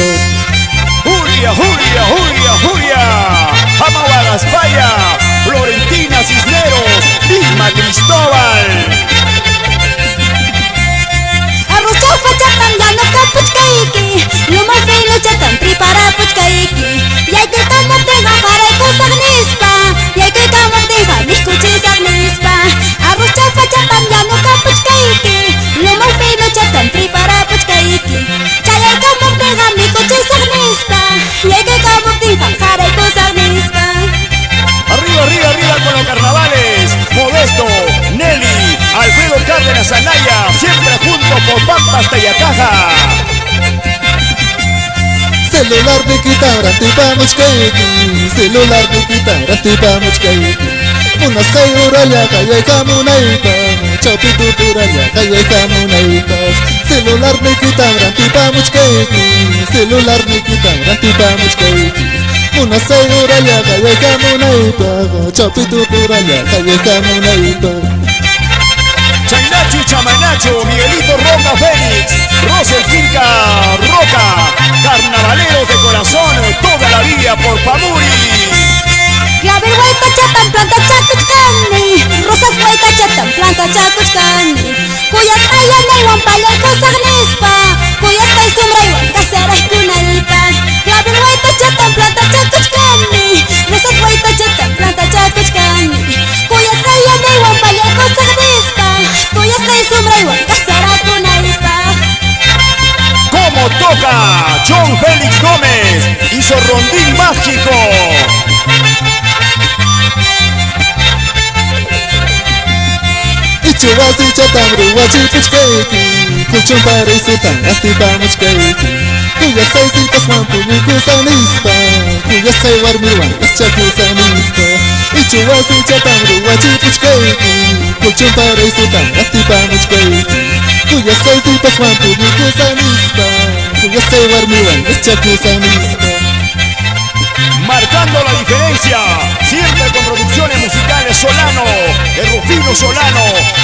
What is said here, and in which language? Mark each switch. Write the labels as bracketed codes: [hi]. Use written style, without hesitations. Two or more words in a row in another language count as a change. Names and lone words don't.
[es] Julia, Julia, Julia, Julia, Amaguagaspaya, Florentina Cisneros, Vilma Cristóbal. [qu] Arroz chaufa chatam llano kapuchkaiki, luma filo chatam prepara puchkaiki. Yay que kamok deja para kusagnispa, yay que kamok deja miskuchisagnispa. Arroz chaufa chatam llano kapuchkaiki, luma filo chatam prepara puchkaiki. Chayay kamok deja miskuchisagnispa, yay que kamok deja para kusagnispa. [es] Arriba, arriba, arriba con los carnavales. Modesto, Nelly, Alfredo Cárdenas Anaya, siempre juntos por Pampas Tayacaja. [qu] Celular de quitar rantipa muchkaiki, celular de quitar rantipa muchkaiki. Unas kayuraya kaya kamunaipa, chopitu turaya kaya kamunaipa. Celular de quitar rantipa muchkaiki, celular de quitar rantipa muchkaiki. Unas kayuraya kaya kamunaipa, chopitu turaya kaya kamunaipa. [es] Chainacho y Chamainacho, Miguelito Roca Félix, Rosel Quinca Roca, carnavaleros de corazón, toda la vida por Pamuri. [qu] Clavel huayta chatam planta chacuchcani, rosas huayta chatam planta chacuchcani. Cuyas ayan aywan palay kusagnispa, cuyas tay sumraywan kasaray kunaypa. Clavel huayta chatam planta chacuchcani, rosas huayta chatam planta chacuchcani. Cuyas ayan aywan palay kusagnispa, cuyas tay sumraywan kasaray kunaypa. [es] ¿Cómo toca John Félix Gómez y su rondín mágico? [qu] Ichuwasi chatam ruwachi puchkaiki, kuchun parisutan rantipa muchkaiki. Cuyas kaysitas manpuñukusanispa, cuyas kaywarmirwan chakusanispa. Ichuwasi chatam ruwachi puchkaiki, kuchun parisutan rantipa muchkaiki. Cuyas kaysitas manpuñukusanispa, cuyas kaywarmirwan chakusanispa. [es] Marcando la diferencia, siempre con producciones musicales Solano, de Rufino Solano,